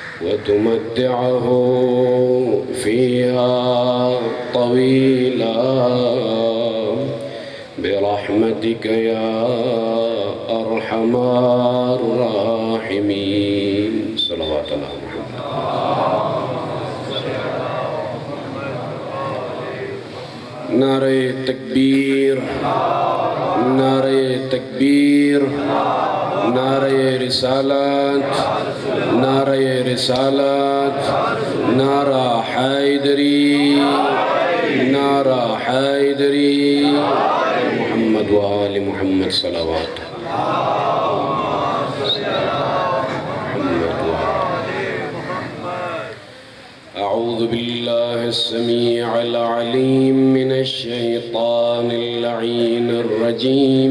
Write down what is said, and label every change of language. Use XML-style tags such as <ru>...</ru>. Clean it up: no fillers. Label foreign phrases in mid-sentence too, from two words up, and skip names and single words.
<ar>وتمتعه فيها طويلا برحمتك يا أرحم الراحمين. صلوات الله محمد.</ar> <ur>نعرہ تکبیر، نعرہ تکبیر، نعرہ رسالت، نعرہ رسالت، نعرہ حیدری، نعرہ حیدری،</ur> <ar>محمد وآل محمد صلوات. أعوذ بالله السميع العليم من الشيطان اللعين الرجيم.</ar>